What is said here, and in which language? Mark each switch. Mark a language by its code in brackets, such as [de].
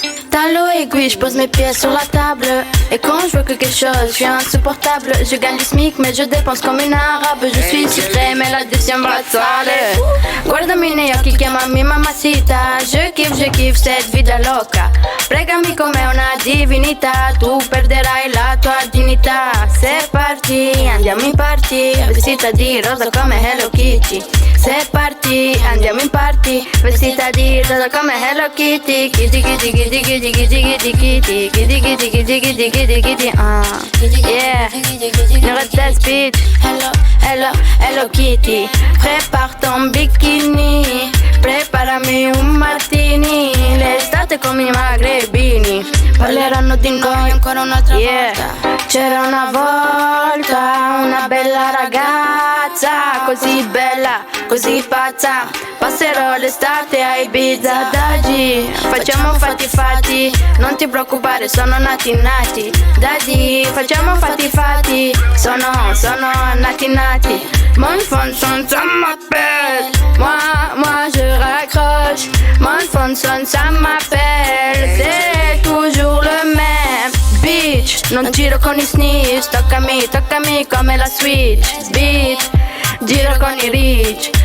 [fr] Talons aiguille, je pose mes pieds sur la table. Et quand je veux quelque chose, je suis insupportable. Je gagne du SMIC, mais je dépense comme une arabe. Je suis sucré, mais l'addition va sale. [it] Guardami negli occhi, chiamami mamacita. [fr] Je kiffe cette vida loca. [it] Pregami come una divinità. Tu perderai la tua dignità. [fr] C'est parti, [it] andiamo in party. Vestita di rosa come Hello Kitty. [fr] C'est parti, [it] andiamo in party. Vestita di rosa come Hello Kitty. [en] Kitty, kitty, kitty, kitty, kitty, kitty, kitty, kitty, kitty, kitty, kitty, kitty, kitty, yeah. Nuretes Beach. [fr] Hello Kitty. Prépare ton bikini. [it] Preparami un martini. L'estate con i magrebini. Parleranno di noi ancora un'altra volta. C'era una volta una bella ragazza, così bella, così pazza. Passerò l'estate a Ibiza Daddy, facciamo fatti, non ti preoccupare, sono nati. Daddy, facciamo fatti, sono nati. [fr] Mon fond sonne, ça m'appelle. Moi je raccroche. Mon fond sonne, ça m'appelle. C'est toujours le même. [it] Bitch, non giro con i snitch. Toccami come la Switch. Bitch, giro con i rich.